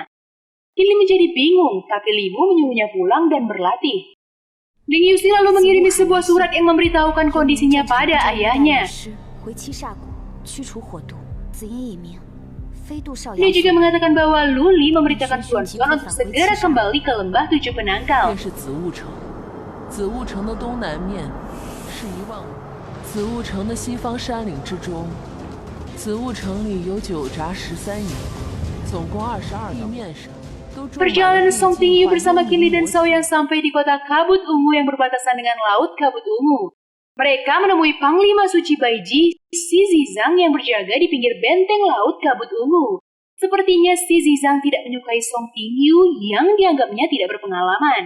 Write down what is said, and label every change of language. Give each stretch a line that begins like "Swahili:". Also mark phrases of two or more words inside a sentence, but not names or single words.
Indonesian: Qinli menjadi bingung, tapi Li Mu menyuruhnya pulang dan berlatih. Ling Yuxi lalu mengirimi sebuah surat yang memberitahukan kondisinya pada ayahnya. Dia juga mengatakan bahwa Lu Li memerintahkan Tuan Xuan untuk segera kembali ke lembah 7 penangkal.
Chinese: 紫雾城的东南面是1万5，紫雾城的西方山岭之中，紫雾城里有9闸13营，总共22地面上。
Indonesian: Perjalanan Song Tingyu bersama Qinli dan Xiaoyang sampai di kota Kabut Ungu yang berbatasan dengan Laut Kabut Ungu. Mereka menemui Panglima Suci Baiji, Xi Zizang yang berjaga di pinggir benteng Laut Kabut Ungu. Sepertinya Xi Zizang tidak menyukai Song Tingyu yang dianggapnya tidak berpengalaman.